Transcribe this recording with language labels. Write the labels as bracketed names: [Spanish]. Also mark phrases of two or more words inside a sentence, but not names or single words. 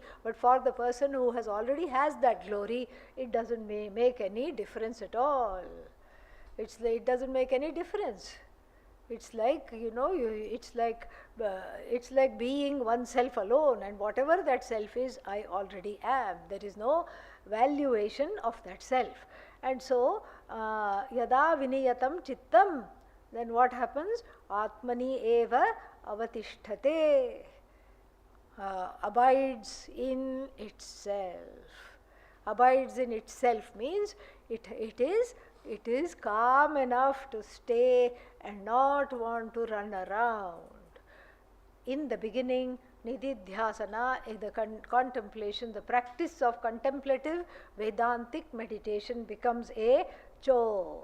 [English] But for the person who already has that glory, it doesn't make any difference at all. It doesn't make any difference. It's like, it's like being oneself alone, and whatever that self is, I already am. There is no valuation of that self. And so, [Sanskrit] yada viniyatam chittam, [English] then what happens? [Sanskrit] Atmani eva avatisthate, [English] abides in itself. Abides in itself means it is calm enough to stay and not want to run around. In the beginning, nididhyasana, the contemplation, the practice of contemplative Vedantic meditation becomes a chore.